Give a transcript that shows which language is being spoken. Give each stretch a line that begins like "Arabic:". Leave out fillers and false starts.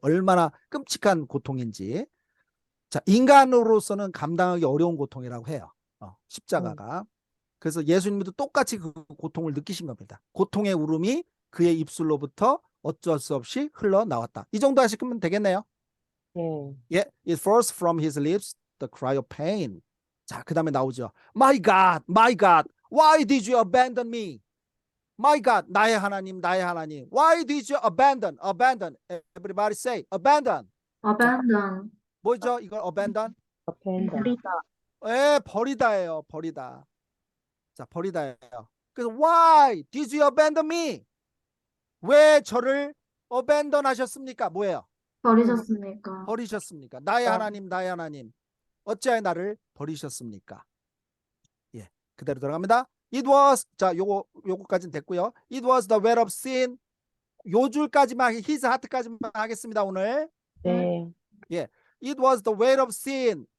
Korean: 얼마나 끔찍한 고통인지. 자, 인간으로서는 감당하기 어려운 고통이라고 해요. 십자가가. 그래서 예수님도 똑같이 그 고통을 느끼신 겁니다. 고통의 울음이 그의 입술로부터 어쩔 수 없이 흘러나왔다. 이 정도 하시면 되겠네요.
English: 예, it first from his lips the cry of pain. 자, 그 다음에 나오죠. My God, why did you abandon me? My God,
Korean: 나의 하나님, 나의 하나님.
English: Why did you abandon? Everybody say abandon. abandon.
Korean: 뭐죠? 이걸 abandon? 버리다. 예, 버리다예요. 버리다. 자, 버리다예요. 그래서
English: why did you abandon me?
Korean: 왜 저를 abandon 하셨습니까? 뭐예요? 버리셨습니까? 버리셨습니까? 나의 하나님, 나의 하나님. 어찌하여 나를 버리셨습니까? 예, 그대로 들어갑니다.
English: It was,
Korean: 자, 요거까지는 됐고요.
English: It was the weight of sin.
Korean: 요 줄까지만, his heart까지만 하겠습니다, 오늘. 네.
English: 예, it was the weight of sin.